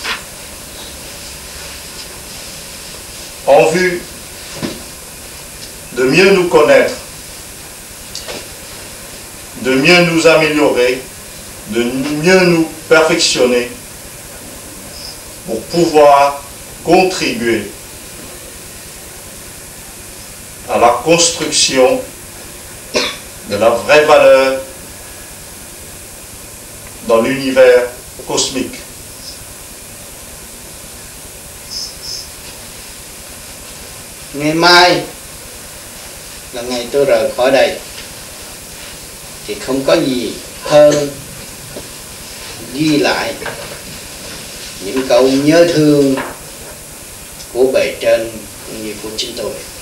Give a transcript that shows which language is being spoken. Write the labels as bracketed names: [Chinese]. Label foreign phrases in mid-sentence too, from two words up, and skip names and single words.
[French] en vue de mieux nous connaître, de mieux nous améliorer, de mieux nous perfectionner pour pouvoir contribuer à la construction de la vraie valeur dans l'univers cosmique. [Vietnamese] Ngày mai là ngày tôi rời khỏi đây, thì không có gì hơn ghi lại những câu nhớ thương của bề trên cũng như của chính tôi.